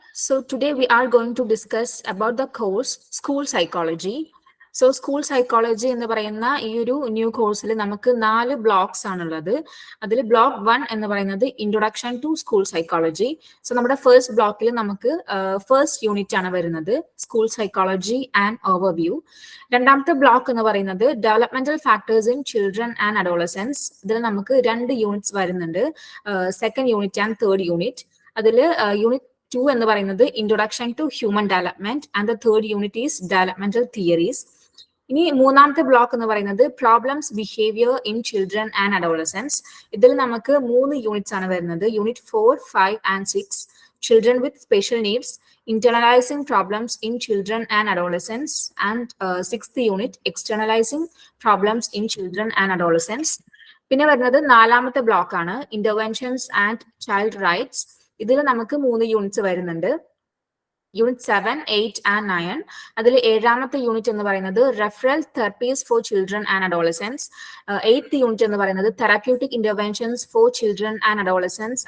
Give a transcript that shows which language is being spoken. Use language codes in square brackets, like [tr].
[en] So today we are going to discuss about the course School Psychology. [ml] So School Psychology എന്ന് പറയുന്ന ഈ ഒരു new കോഴ്സിൽ നമുക്ക് 4 ബ്ലോക്സ് ആണുള്ളത്. അതിൽ ബ്ലോക്ക് 1 എന്ന് പറയുന്നത് introduction to school psychology. So നമ്മുടെ ഫസ്റ്റ് ബ്ലോക്കിൽ നമുക്ക് ഫസ്റ്റ് യൂണിറ്റ് ആണ് വരുന്നത്, സ്കൂൾ സൈക്കോളജി ആൻഡ് ഓവർവ്യൂ. രണ്ടാമത്തെ ബ്ലോക്ക് എന്ന് പറയുന്നത് developmental factors in children and adolescence. ഇതിൽ നമുക്ക് 2 യൂണിറ്റ്സ് വരുന്നുണ്ട്, second unit and third unit. അതിൽ യൂണിറ്റ് 2 എന്ന് പറയുന്നത് introduction to human development and [en] The third unit is developmental theories. [ml] ഇനി മൂന്നാമത്തെ ബ്ലോക്ക് എന്ന് പറയുന്നത് problems behaviour in children and adolescence. ഇതിൽ നമുക്ക് 3 യൂണിറ്റ്സ് ആണ് വരുന്നത്, unit 4, 5 and 6. [en] Children with special needs, internalizing problems in children and adolescents, and sixth unit externalizing problems in children and adolescents. [ml] പിന്നെ വരുന്നത് നാലാമത്തെ ബ്ലോക്ക് ആണ് ഇന്റർവെൻഷൻസ് ആൻഡ് ചൈൽഡ് റൈറ്റ്സ്. ഇതിൽ നമുക്ക് 3 യൂണിറ്റ്സ് വരുന്നുണ്ട്, യൂണിറ്റ് 7, 8 ആൻഡ് 9. അതിൽ ഏഴാമത്തെ യൂണിറ്റ് എന്ന് പറയുന്നത് referral therapies for children and adolescence. 8th unit എന്ന് പറയുന്നത് therapeutic interventions for children and adolescence.